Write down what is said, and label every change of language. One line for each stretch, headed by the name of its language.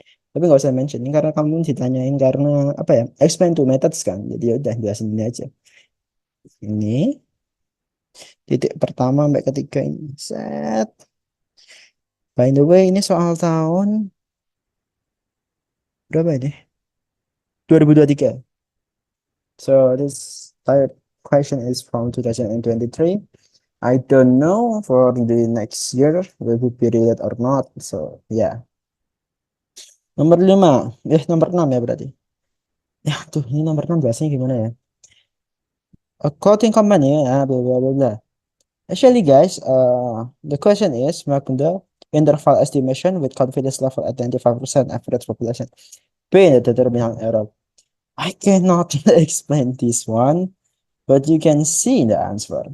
Indonesian: Tapi nggak usah mention ini karena kamu ditanyain karena apa ya?
English: Explain two methods
Indonesian: kan. Jadi ya udah jelasin ini aja. Ini titik pertama sampai ketiga ini. Set.
English: By the way,
Indonesian: ini soal tahun berapa ini? 2023.
English: So this third question is from 2023. I don't know for the next year will be period or not. So yeah.
Indonesian: Nomor 5. Nomor 6 ya berarti. Ya tuh ini nomor 6 biasanya gimana ya?
English: A quoting company blah blah blah blah. Actually guys, the question is make the interval estimation with confidence level at 95% average population. P the terminal error. I cannot explain this one, but you can see the answer.